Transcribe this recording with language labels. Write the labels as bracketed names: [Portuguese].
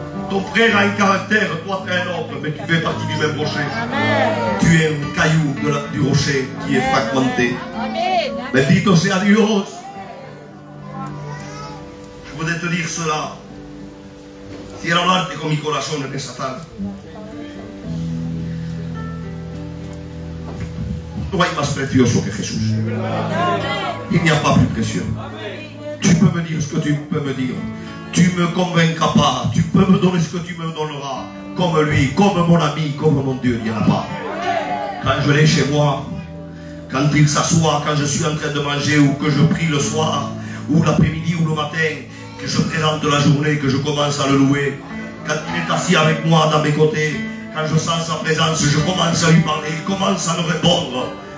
[French] Ton frère a un caractère, toi tu es un autre, mais tu fais partie du même rocher. Amen. Tu es un caillou du rocher qui est fragmenté. [Spanish] Bendito sea Dios. [French] Je voudrais te dire cela. [Spanish] Quiero hablarte con mi corazón en esa tarde. No hay más precioso que Jesús. [French] Il n'y a pas plus précieux. Tu peux me dire ce que tu peux me dire. Tu ne me convaincras pas. Tu peux me donner ce que tu me donneras. Comme lui, comme mon ami, comme mon Dieu. Il n'y en a pas. Quand je l'ai chez moi, quand il s'assoit, quand je suis en train de manger ou que je prie le soir, ou l'après-midi ou le matin, que je présente la journée, que je commence à le louer, quand il est assis avec moi dans mes côtés, quand je sens sa présence, je commence à lui parler, il commence à me répondre.